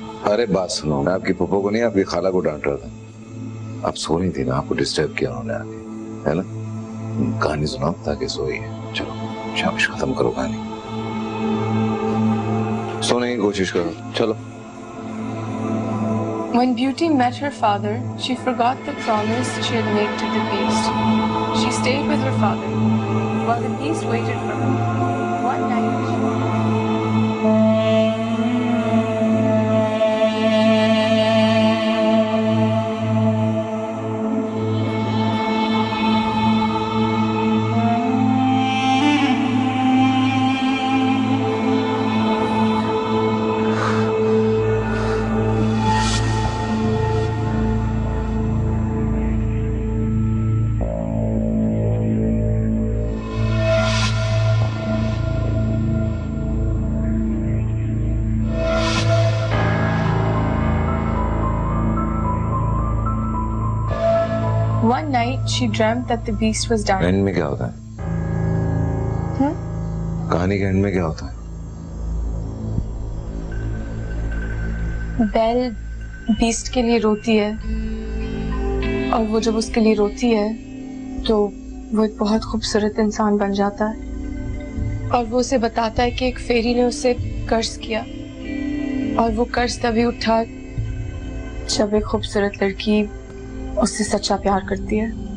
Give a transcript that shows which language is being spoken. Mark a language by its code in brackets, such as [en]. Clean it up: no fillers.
[hi] अरे बात सुनो, मैं आपकी पप्पो को नहीं आपकी खाला को डांट रहा था। आप सो नहीं थी ना, आपको डिस्टर्ब किया उन्होंने आके, है ना? कहानी सुनाओ ताकि सोइए। चलो शाबाश, खत्म करो कहानी, सोने की कोशिश करो, चलो। [en] When Beauty met her father, she forgot the promise she had made to the beast. She stayed with her father while the beast waited for her. One night. One night she dreamt that the beast was dying. [hi] And में क्या होता है? कहानी के and में क्या होता है? बेल बीस्ट के लिए रोती है, और वो जब उसके लिए रोती है तो वो एक बहुत खूबसूरत इंसान बन जाता है, और वो उसे बताता है कि एक फेरी ने उसे कर्ज किया, और वो कर्ज तभी उठा जब एक खूबसूरत लड़की उससे सच्चा प्यार करती है।